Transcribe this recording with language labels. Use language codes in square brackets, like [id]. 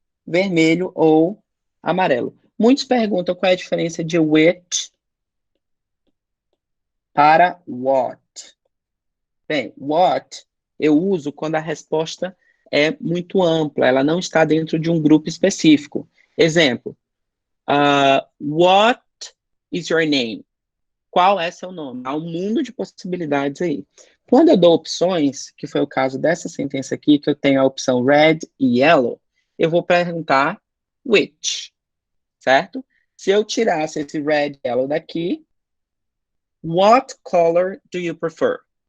[pt] Vermelho ou amarelo. Muitos perguntam qual é a diferença de which para what. Bem, what eu uso quando a resposta é muito ampla, ela não está dentro de um grupo específico. Exemplo, [en] what is your name? [pt] Qual é seu nome? Há um mundo de possibilidades aí. Quando eu dou opções, que foi o caso dessa sentença aqui, que eu tenho a opção red e yellow, eu vou perguntar which, certo? Se eu tirasse esse red e yellow daqui, [en] what color do you prefer?